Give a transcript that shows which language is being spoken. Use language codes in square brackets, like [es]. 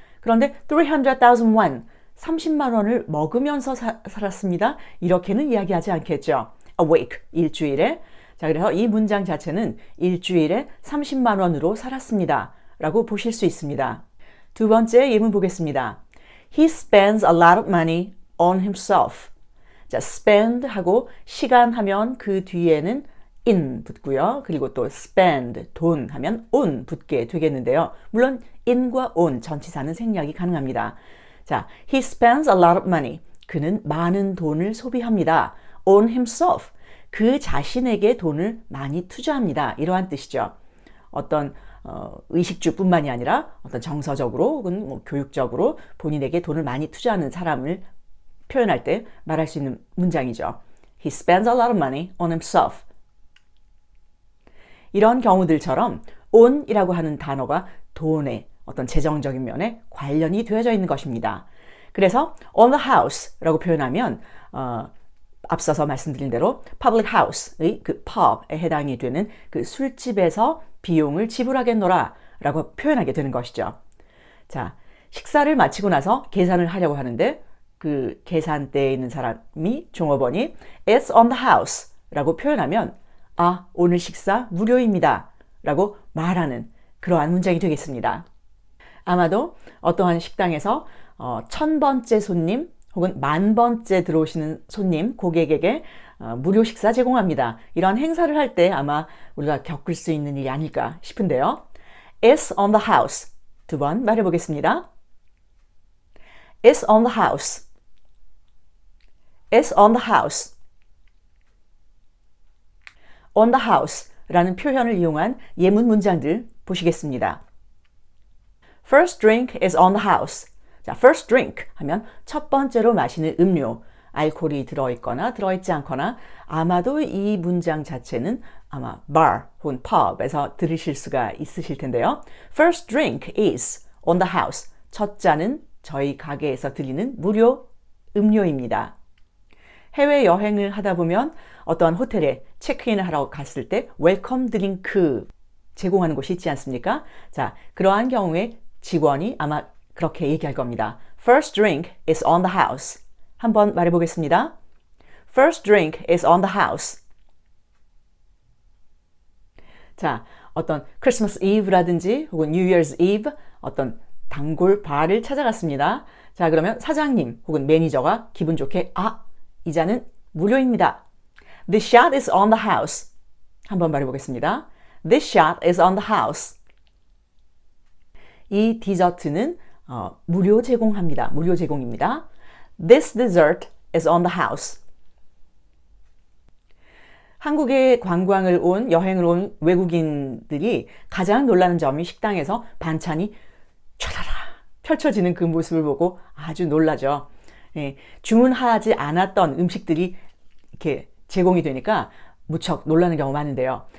[ko] 그런데 300,000 won, 30만 원을 먹으면서 살았습니다. 이렇게는 이야기하지 않겠죠. [en] A week, 일주일에. [ko] 자, 그래서 이 문장 자체는 일주일에 30만 원으로 살았습니다 라고 보실 수 있습니다. 두 번째 예문 보겠습니다. [en] He spends a lot of money on himself. [ko] 자, spend 하고 시간 하면 그 뒤에는 in 붙고요. 그리고 또 spend, 돈 하면 on 붙게 되겠는데요. 물론 in과 on 전치사는 생략이 가능합니다. [en] 자, he spends a lot of money. [ko] 그는 많은 돈을 소비합니다. [en] on himself. [ko] 그 자신에게 돈을 많이 투자합니다. 이러한 뜻이죠. 어떤 의식주뿐만이 아니라 어떤 정서적으로 혹은 교육적으로 본인에게 돈을 많이 투자하는 사람을 표현할 때 말할 수 있는 문장이죠. [en] He spends a lot of money on himself. [ko] 이런 경우들처럼 on이라고 하는 단어가 돈의 어떤 재정적인 면에 관련이 되어져 있는 것입니다. 그래서 on the house라고 표현하면 앞서서 말씀드린 대로 public house의 그 pub에 해당이 되는 그 술집에서 비용을 지불하겠노라 라고 표현하게 되는 것이죠. 자, 식사를 마치고 나서 계산을 하려고 하는데 그 계산대에 있는 사람이 종업원이 [en] It's on the house [ko] 라고 표현하면 아, 오늘 식사 무료입니다 라고 말하는 그러한 문장이 되겠습니다. 아마도 어떠한 식당에서 1000번째 손님 혹은 10,000번째 들어오시는 손님, 고객에게 무료 식사 제공합니다. 이런 행사를 할 때 아마 우리가 겪을 수 있는 일이 아닐까 싶은데요. [en] It's on the house. [ko] 두 번 말해보겠습니다. [en] It's on the house. It's on the house. [ko] on the house 라는 표현을 이용한 예문 문장들 보시겠습니다. [en] First drink is on the house. [ko] 자, first drink 하면 첫 번째로 마시는 음료, 알코올이 들어있거나 들어있지 않거나 아마도 이 문장 자체는 아마 bar 혹은 pub에서 들으실 수가 있으실 텐데요. [en] First drink is on the house. [ko] 첫 잔은 저희 가게에서 드리는 무료 음료입니다. 해외여행을 하다 보면 어떤 호텔에 체크인을 하러 갔을 때 웰컴 드링크 제공하는 곳이 있지 않습니까? 자, 그러한 경우에 직원이 아마 그렇게 얘기할 겁니다. [en] First drink is on the house. [ko] 한번 말해보겠습니다. [en] First drink is on the house. [ko] 자, 어떤 크리스마스 이브라든지 혹은 뉴 이어스 이브 어떤 단골 바를 찾아갔습니다. 자, 그러면 사장님 혹은 매니저가 기분 좋게 이 잔은 무료입니다. [en] This shot is on the house. [ko] 한번 말해보겠습니다. [en] This shot is on the house. [ko] 이 디저트는 무료 제공합니다. 무료 제공입니다. [en] This dessert is on the house. [ko] 한국에 관광을 온, 여행을 온 외국인들이 가장 놀라는 점이 식당에서 반찬이 촤라라 펼쳐지는 그 모습을 보고 아주 놀라죠. 예, 주문하지 않았던 음식들이 이렇게 제공이 되니까 무척 놀라는 경우가 많은데요.